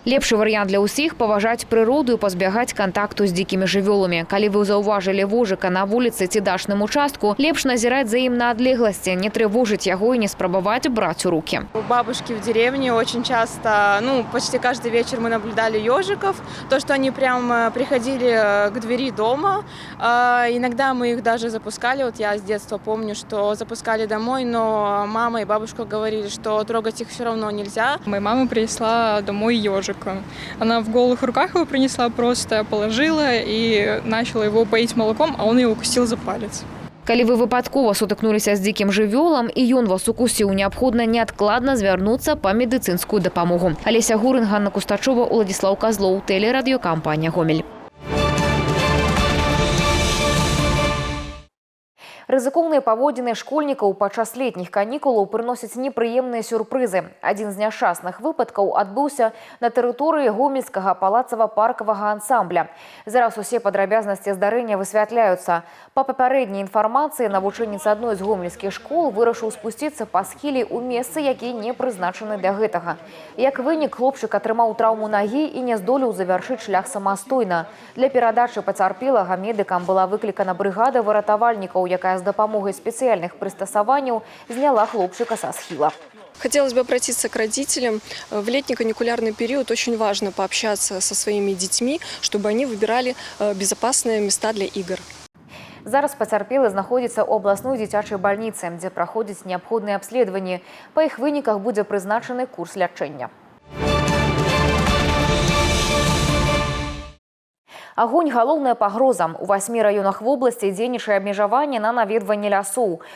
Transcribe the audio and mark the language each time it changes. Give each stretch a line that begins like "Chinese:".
Belarusian: Лепшы варыянт для ўсіх – паважаць прыроду і пазбягаць кантакту з дзікімі жывёламі. Калі вы заўважылі вожыка на вуліцы ці дачным участку, лепш назіраць за ім на адлегласці, не трывожыць яго і не спрабаваць браць у руки.
Russian: У бабушки в деревне очень часто, почти каждый вечер мы наблюдали ежиков. То, что они прям приходили к двери дома. Иногда мы их даже запускали, вот я с детства помню, что запускали домой, но мама и бабушка говорили, что трогать их все равно нельзя. Моя мама принесла домой ежика. Она в голых руках его принесла, просто положила и начала его поить молоком, а он ее укусил за палец.
Belarusian: Калі вы выпадкова сутыкнуліся з дзікім жывёлам і ён вас укусіў, неабходна неадкладна звярнуцца па медыцынскую дапамогу. Алеся Гурын, Ганна Кустачова, Уладзіслаў Казлоў, тэлерадыёкампанія «Гомель». Рызыкоўныя паводзіны школьнікаў падчас летніх канікулаў прыносяць непрыемныя сюрпрызы. Адзін з няшчасных выпадкаў адбыўся на тэрыторыі гомельскага палацава-паркавага ансамбля. Зараз усе падрабязнасці здарэння высвятляюцца. Па папярэдняй інфармацыі, навучэнец адной з гомельскіх школ вырашыў спусціцца па схіле ў месцы, якія не прызначаны для гэтага. Як вынік, хлопчык атрымаў траўму нагі і не здолеў завяршыць шлях самастойна. Для перадачы пацярпелага медыкам была выклікана брыгада выратавальнікаў, якая з дапамогай спецыяльных прыстасаванняў зняла хлопчыка са схіла.
Russian: Хотелось бы обратиться к родителям. В летний каникулярный период очень важно пообщаться со своими детьми, чтобы они выбирали безопасные места для игр.
Belarusian: Зараз пацярпелы знаходзіцца ў абласной дзіцячай бальніцы, дзе праходзяць неабходныя абследаванні. Па іх выніках будзе прызначаны курс лячэння. Агонь – галоўная пагроза. У 8 раёнах вобласці дзейнічае абмежаванне на наведванне лясоў.